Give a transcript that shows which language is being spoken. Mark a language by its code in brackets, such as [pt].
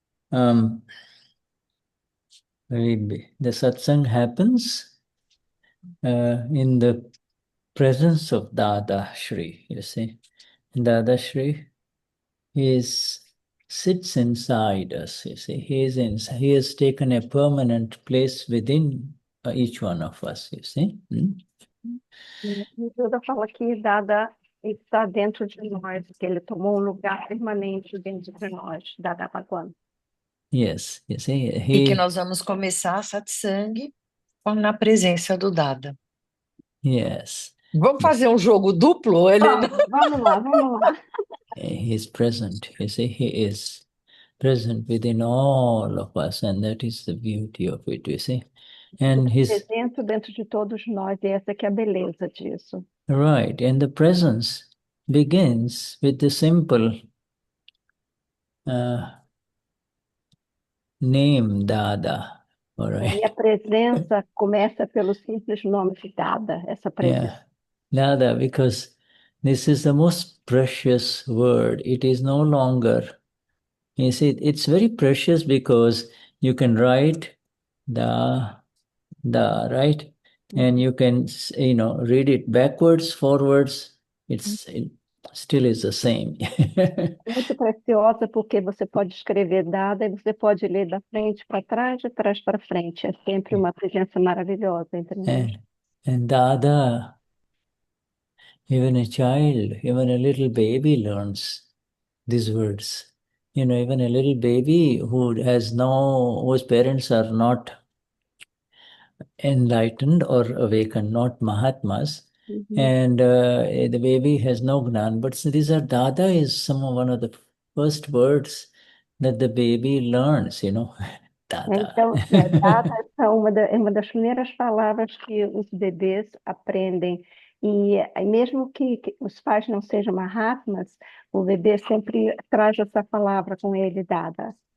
[en] The satsang happens in the presence of Dada Shri. You see, Dada Shri is sits inside us. You see, he has taken a permanent place within each one of us. You see. [pt] E Shuddha fala que Dada está dentro de nós, que ele tomou um lugar permanente dentro de nós, Dada Bhagwan. [en] Yes, you see, [pt] E que nós vamos começar a satsang na presença do Dada. [en] yes, [pt] Vamos fazer um jogo duplo, Helena? Vamos lá, vamos lá. [en] he is present. You see, he is present within all of us, and that is the beauty of it. You see, and [pt] Ele [en] his [pt] está presente dentro de todos nós, e essa que é a beleza disso. [en] right, and the presence begins with the simple name Dada. All right. [pt] E a presença começa pelo simples nome de Dada, essa presença. [en] Yeah, Dada, because this is the most precious word. It is no longer, you see, it's very precious because you can write da, right? And you can, read it backwards, forwards. It still is the same. [pt] Muito preciosa porque você pode escrever Dada e você pode ler da frente para trás, de trás para frente. É sempre uma presença maravilhosa entre nós. And Dada, even a child, even a little baby learns these words. Even a little baby whose parents are not enlightened or awakened, not Mahatmas, and the baby has no Gnan. But these are Dada is one of the first words that the baby learns, Dada. Então, Dada é uma das primeiras palavras que os bebês aprendem. E aí mesmo que os pais não sejam Mahatmas, o bebê sempre traz essa palavra com ele, Dada.